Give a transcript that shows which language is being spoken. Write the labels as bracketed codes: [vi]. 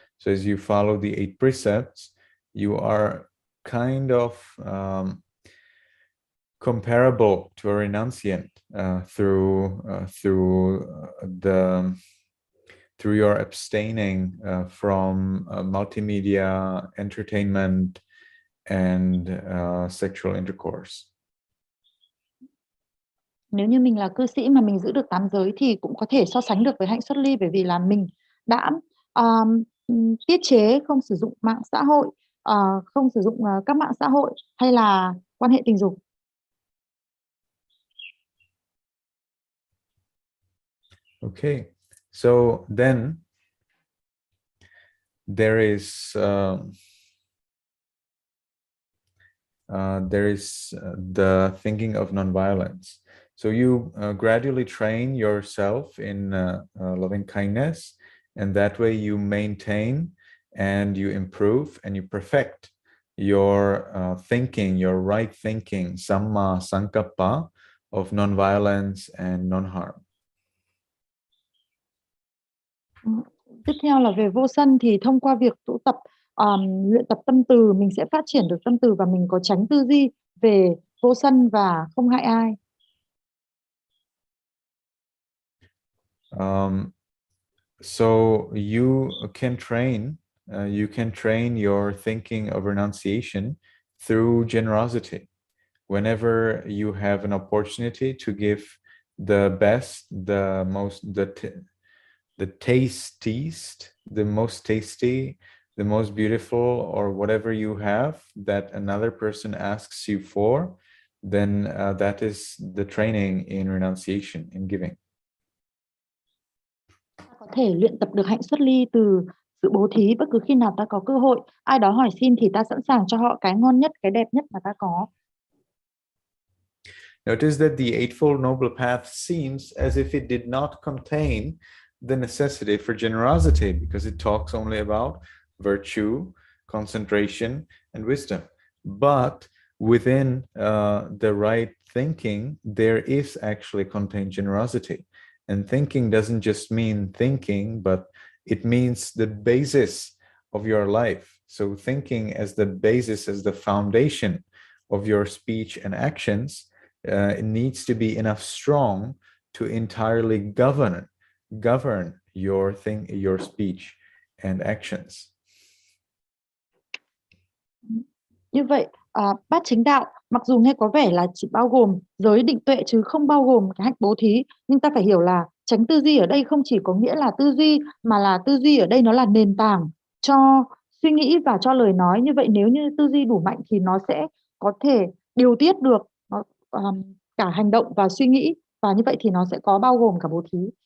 [en] So as you follow the 8 precepts, you are kind of comparable to a renunciant through your abstaining from multimedia, entertainment, and sexual intercourse. [vi] Nếu như mình là cư sĩ mà mình giữ được 8 giới thì cũng có thể so sánh được với hạnh xuất ly, bởi vì là mình đã tiết chế không sử dụng mạng xã hội, không sử dụng các mạng xã hội hay là quan hệ tình dục. [en] Okay, so then there is the thinking of nonviolence. So you gradually train yourself in loving kindness, and that way you maintain and you improve and you perfect your thinking, your right thinking, Sammāsankappa, of nonviolence and non-harm. [vi] Tiếp theo là về vô sân, thì thông qua việc tụ tập, luyện tập tâm từ, mình sẽ phát triển được tâm từ và mình có tránh tư duy về vô sân và không hại ai. [en] So you can train your thinking of renunciation through generosity. Whenever you have an opportunity to give the best, the tastiest, the most tasty, the most beautiful, or whatever you have that another person asks you for, then that is the training in renunciation, in giving. [vi] Có thể luyện tập được hạnh xuất ly từ sự bố thí. Bất cứ khi nào ta có cơ hội, ai đó hỏi xin thì ta sẵn sàng cho họ cái ngon nhất, cái đẹp nhất mà ta có. [en] Notice that the Eightfold Noble Path seems as if it did not contain the necessity for generosity, because it talks only about virtue, concentration, and wisdom. But within the right thinking, there is actually contained generosity. And thinking doesn't just mean thinking, but it means the basis of your life. So thinking as the basis, as the foundation of your speech and actions, it needs to be enough strong to entirely govern your speech and actions. [vi] Như vậy, bát chánh đạo mặc dù nghe có vẻ là chỉ bao gồm giới định tuệ chứ không bao gồm cái hạnh bố thí, nhưng ta phải hiểu là chánh tư duy ở đây không chỉ có nghĩa là tư duy, mà là tư duy ở đây nó là nền tảng cho suy nghĩ và cho lời nói. Như vậy nếu như tư duy đủ mạnh thì nó sẽ có thể điều tiết được cả hành động và suy nghĩ, và như vậy thì nó sẽ có bao gồm cả bố thí.